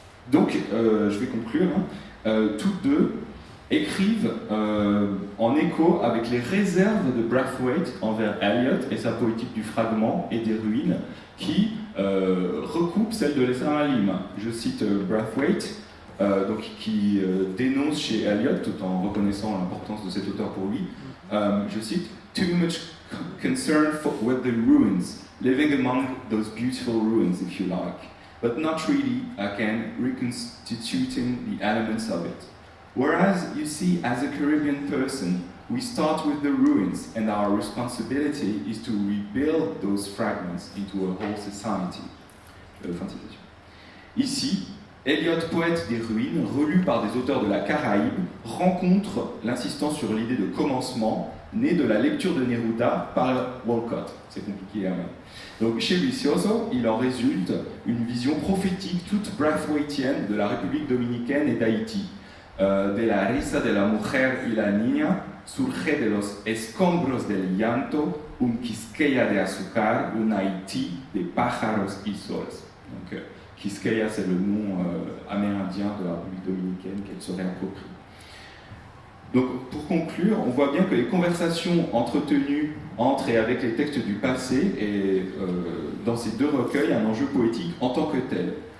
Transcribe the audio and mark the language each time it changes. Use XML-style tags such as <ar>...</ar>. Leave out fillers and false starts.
<fr>Donc, je vais conclure. Hein. Toutes deux écrivent en écho avec les réserves de Brathwaite envers Eliot et sa poétique du fragment et des ruines, qui recoupe celle de Wessam Lima. Je cite Brathwaite, donc, qui dénonce chez Eliot, tout en reconnaissant l'importance de cet auteur pour lui. Je cite</fr> <en>« Too much concern with the ruins, living among those beautiful ruins, if you like, but not really, again, reconstituting the elements of it. Whereas, you see, as a Caribbean person, we start with the ruins, and our responsibility is to rebuild those fragments into a whole society. »</en> <fr>Fin de citation. Ici, Eliot, poète des ruines, relu par des auteurs de la Caraïbe, rencontre l'insistance sur l'idée de commencement, née de la lecture de Neruda par Walcott. C'est compliqué à même. Donc chez Vicioso, il en résulte une vision prophétique toute brathwaitienne de la République dominicaine et d'Haïti.</fr> <es>De la risa de la mujer y la niña surge de los escombros del llanto un quisqueya de azúcar, un Haïti de pájaros y soles.</es> <fr>Donc, Quisqueya, c'est le nom amérindien de la République dominicaine qu'elle serait appropriée. Donc, pour conclure, on voit bien que les conversations entretenues entre et avec les textes du passé et dans ces deux recueils un enjeu poétique en tant que tel.</fr>